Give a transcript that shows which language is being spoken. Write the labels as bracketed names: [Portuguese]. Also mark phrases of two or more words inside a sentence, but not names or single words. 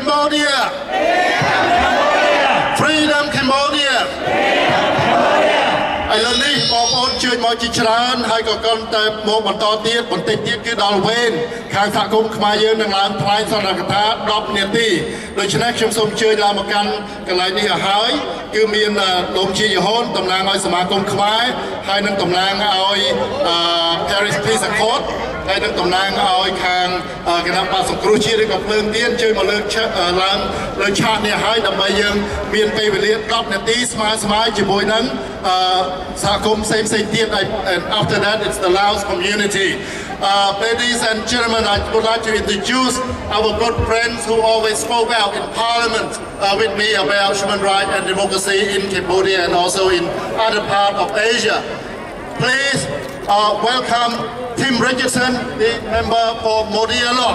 [English] Cambodia! Freedom Cambodia! [Khmer] ឥឡូវនេះបងប្អូនជួយមកជាច្រើនហើយក៏កាន់តែមកបន្តទៀតបន្តិចទៀតគឺដល់វេនខាងសហគមន៍ខ្មែរយើង នឹងឡើងថ្លែងសន្និដ្ឋាន10នាទីដូច្នេះខ្ញុំសូមអញ្ជើញឡើងមកកាន់កន្លែងនេះឲ្យហើយគឺមានលោកជាយហូនតំណាងឲ្យសមាគមខ្មែរហើយនឹងតំណាងឲ្យ Paris Peace Accord ហើយនឹងតំណាងឲ្យខាងគណៈបក្សសង្គ្រោះជាតិឬក៏ភ្លើងទៀនជួយមកឡើងលើឆាកនេះហើយដើម្បីយើងមានពេលវេលា10នាទីស្មើជាមួយនឹងសហគមន៍ផ្សេងទៀត [English] and after that it's the Laos community. Ladies and gentlemen, I would like to introduce our good friends who always spoke out in Parliament with me about human rights and democracy in Cambodia and also in other parts of Asia. Please welcome Tim Richardson, the member for Modia Lock.